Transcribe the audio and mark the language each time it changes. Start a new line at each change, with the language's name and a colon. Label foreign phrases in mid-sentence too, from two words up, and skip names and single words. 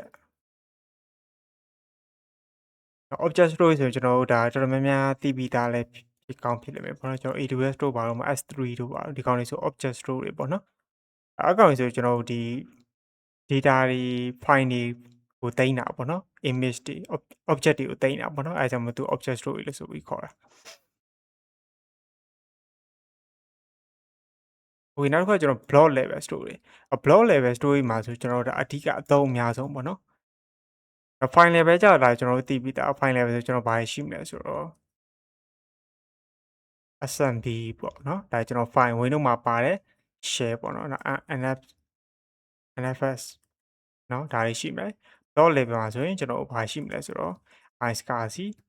English: object storage
Burmese: ဆိုရင်ကျွန်တော်တို့ဒါတော်တော်များများသိပြီးသားလဲဖြစ်ကောင်းဖြစ်လိမ့်မယ်ပေါ့နော်ကျွန်တော် AWS တို့ဘာလို့မ S3 တို့ဘာလို့ဒီကောင်တွေဆို
English: object storage
Burmese: တွေပေါ့နော်အကောင်တွေဆိုကျွန်တော်တို့ဒီ data တွေ file တွေကိုသိမ်းတာပေါ့နော် image တွေ object တွေကိုသိမ်းတာပေါ့နော်အဲဒါကြောင့်မသူ
English: object storage
Burmese: လို့ဆိုပြီးခေါ်တာ ဟိုနောက်တစ်ခါကျွန်တော်
English: block level storage block level storage
Burmese: မှာဆိုကျွန်တော်တို့အဓိကအသုံးအများဆုံးပေါ့နော်
English: file level
Burmese: ကြာတာကျွန်တော်တို့သိပြီးသား
English: file level
Burmese: ဆိုကျွန်တော်ဘာရှိမလဲဆိုတော့ SMB ပေါ့နော်ဒါကျွန်တော် file Windows မှာပါတယ် share ပေါ့နော် NFS နော်ဒါတွေရှိမယ်
English: dot level
Burmese: မှာဆိုရင်ကျွန်တော်ဘာရှိမလဲဆိုတော့ iSCSI